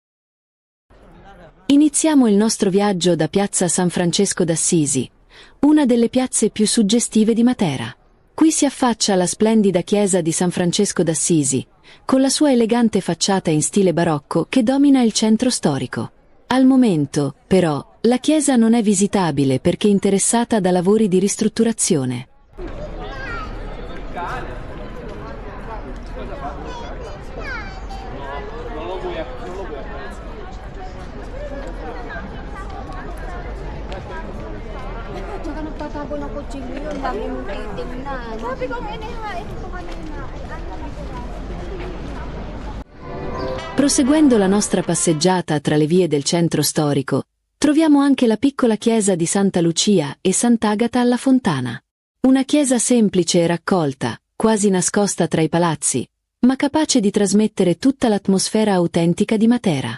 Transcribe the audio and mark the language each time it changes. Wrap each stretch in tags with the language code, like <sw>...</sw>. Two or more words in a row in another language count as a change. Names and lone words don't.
<it>Iniziamo il nostro viaggio da Piazza San Francesco d'Assisi, una delle piazze più suggestive di Matera. Qui si affaccia la splendida chiesa di San Francesco d'Assisi, con la sua elegante facciata in stile barocco che domina il centro storico. Al momento, però, la chiesa non è visitabile perché interessata da lavori di ristrutturazione.</it> <tl>Nagtatago ng kutsilyo yun, dami mong titignan. Sabi ko, inihain ko kanina.</tl> <it>Proseguendo la nostra passeggiata tra le vie del centro storico, troviamo anche la piccola chiesa di Santa Lucia e Sant'Agata alla Fontana. Una chiesa semplice e raccolta, quasi nascosta tra i palazzi, ma capace di trasmettere tutta l'atmosfera autentica di Matera.</it>